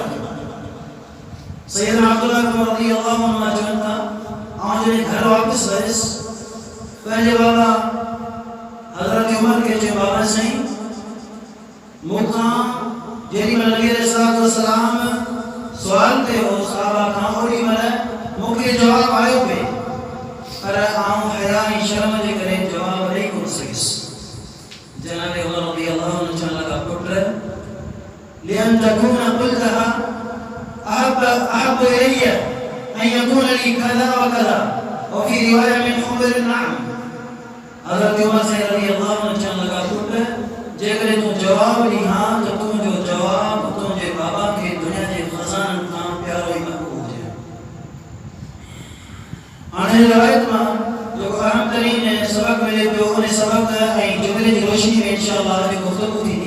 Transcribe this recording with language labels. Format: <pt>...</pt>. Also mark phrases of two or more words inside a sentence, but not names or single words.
<sd>सैयदना अब्दुल्लाह</sd> <ar>رضي الله عنه</ar> <sd>चवनि था आउं जॾहिं घर वापसि वयुसि पंहिंजे बाबा हज़रत उमर खे चयो बाबा साईं मूंखां जेॾीमहिल नबी अलैहिस्सलाम सुवाल कयो सहाबा खां ओॾी महिल मूंखे जवाबु आयो पिए, पर आउं हया ऐं शर्म जे करे जवाबु ॾेई कोन सघियुसि। जनाब उमर रज़ियल्लाहु अन्हु चवण लॻा पुट</sd> <ar>لأن تكون قلتها أحب إلي أن يكون لي كذا وكذا وفي رواية من عمر نعم.</ar> <sd>हज़रत उमर</sd> <ar>رضي الله عنه</ar> <sd>चवण लॻा पुट जेकॾहिं तूं जवाबु ॾींहा त तुंहिंजो जवाबु तुंहिंजे बाबा खे दुनिया जे ख़ज़ाननि खां प्यारो ई महबूब हुजे। हाणे रिवायत मां जेको अहम तरीन सबक़ मिले पियो उन सबक़ ऐं जुमिले जी रोशनी में इंशाअल्लाह अॼु गुफ़्तगू थींदी।</sd>